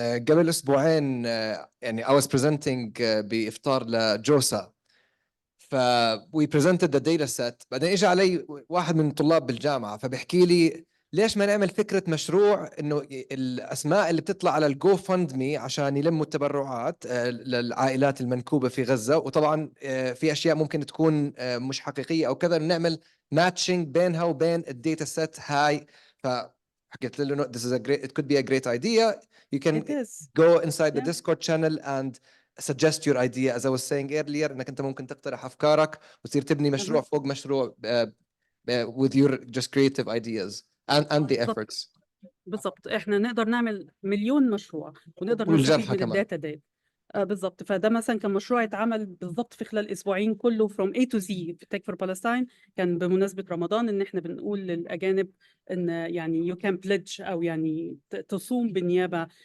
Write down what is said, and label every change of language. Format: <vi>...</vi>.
<ar>قبل أسبوعين يعني</ar> <en>I was presenting</en> <ar>بإفطار لجوسا، ف</ar> <en>we presented the data set.</en> <ar>بعدين إجا علي واحد من الطلاب بالجامعة فبحكي لي ليش ما نعمل فكرة مشروع إنه الأسماء اللي بتطلع على الجو فند مي عشان يلموا التبرعات للعائلات المنكوبة في غزة، وطبعا في أشياء ممكن تكون مش حقيقية أو كذا، نعمل ماتشنج بينها وبين الداتا set هاي. حكيت له</ar> <en>no, this is a great, it could be a great idea. You can go inside the Discord channel and suggest your idea. As I was saying earlier,</en> <ar>انك انت ممكن تقترح افكارك وتصير تبني مشروع فوق مشروع</ar> <en>with your just creative ideas and the efforts.</en> <ar>بالضبط، احنا نقدر نعمل مليون مشروع ونقدر نستفيد من الداتا دي. بالضبط. فده مثلا كان مشروع اتعمل بالضبط في خلال اسبوعين، كله</ar> <en>from A to Z</en> <ar>في Tech for Palestine. كان بمناسبة رمضان ان احنا بنقول للاجانب ان يعني</ar> <en>you can pledge</en> <ar>او يعني تصوم بالنيابة.</ar>